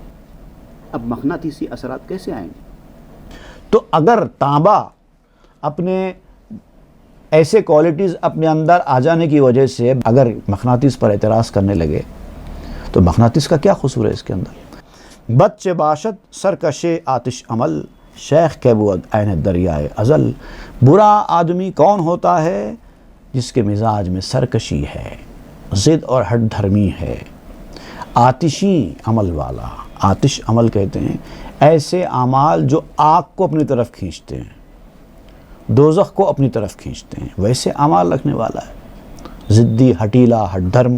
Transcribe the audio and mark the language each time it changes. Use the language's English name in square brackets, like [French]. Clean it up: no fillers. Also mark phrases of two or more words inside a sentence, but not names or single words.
[Urdu] اب مقناطیسی اثرات کیسے آئیں گے؟ تو اگر تانبا اپنے ایسے کوالٹیز اپنے اندر آ جانے کی وجہ سے اگر مقناطیس پر اعتراض کرنے لگے تو مقناطیس کا کیا قصور ہے اس کے اندر؟ [Persian] بچ باشد سرکش آتش عمل، شیخ کے بود عین دریائے ازل۔ [Urdu] برا آدمی کون ہوتا ہے؟ جس کے مزاج میں سرکشی ہے، ضد اور ہٹ دھرمی ہے، آتشی عمل والا۔ آتش عمل کہتے ہیں ایسے اعمال جو آگ کو اپنی طرف کھینچتے ہیں، دوزخ کو اپنی طرف کھینچتے ہیں، ویسے اعمال رکھنے والا ہے، ضدی، ہٹیلا، ہٹ دھرم۔